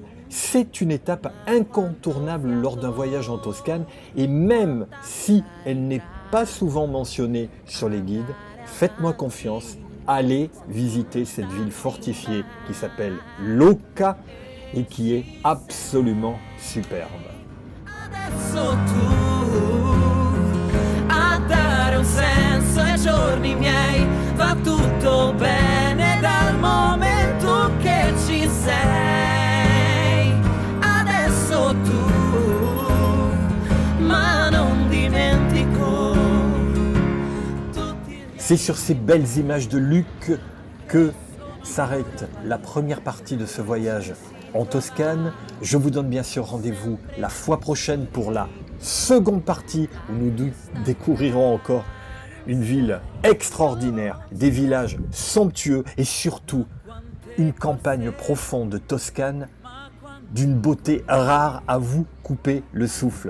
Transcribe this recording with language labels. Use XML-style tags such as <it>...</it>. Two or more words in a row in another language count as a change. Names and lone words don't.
<fr>C'est une étape incontournable lors d'un voyage en Toscane et même si elle n'est pas souvent mentionnée sur les guides, faites-moi confiance, allez visiter cette ville fortifiée qui s'appelle Lucca et qui est absolument superbe.</fr> <it>Adesso tu a dare un senso ai giorni miei, va tutto bene dal momento che ci sei. Adesso tu, ma non dimentico tutti.</it> <fr>C'est sur ces belles images de Luc que s'arrête la première partie de ce voyage en Toscane. Je vous donne bien sûr rendez-vous la fois prochaine pour la seconde partie où nous découvrirons encore une ville extraordinaire, des villages somptueux et surtout une campagne profonde toscane d'une beauté rare à vous couper le souffle.</fr>